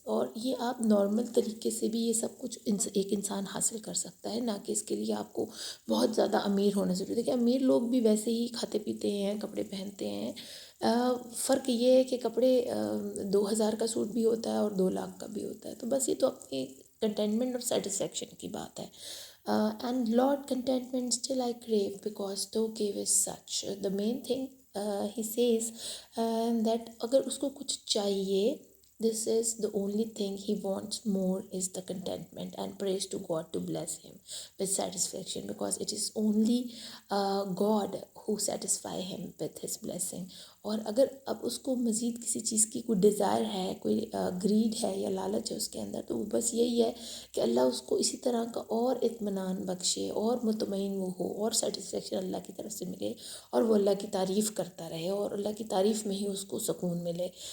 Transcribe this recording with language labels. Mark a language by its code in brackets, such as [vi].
[ur] اور یہ آپ نارمل طریقے سے بھی یہ سب کچھ ایک انسان حاصل کر سکتا ہے، نہ کہ اس کے لیے آپ کو بہت زیادہ امیر ہونا ضروری ہے. کہ امیر لوگ بھی ویسے ہی کھاتے پیتے ہیں، کپڑے پہنتے ہیں. فرق یہ ہے کہ کپڑے 2,000 کا سوٹ بھی ہوتا ہے اور 2 لاکھ کا بھی ہوتا ہے. تو بس یہ تو اپنی کنٹینٹمنٹ اور سیٹسفیکشن کی بات ہے. [en] And Lord contentment still I crave because thou gavest such. The main thing he says that [ur] اگر اس کو کچھ چاہیے, [en] this is the only thing he wants more is the contentment, and prays to God to bless him with satisfaction, because it is only God who satisfy him with his blessing. [ur] اور اگر اب اس کو مزید کسی چیز کی کوئی Dzire ہے, کوئی گریڈ ہے یا لالچ ہے اس کے اندر, تو وہ بس یہی ہے کہ اللہ اس کو اسی طرح کا اور اطمینان بخشے, اور مطمئن وہ ہو, اور سیٹسفیکشن اللہ کی طرف سے ملے, اور وہ اللہ کی تعریف کرتا رہے, اور اللہ کی تعریف میں ہی اس کو سکون ملے.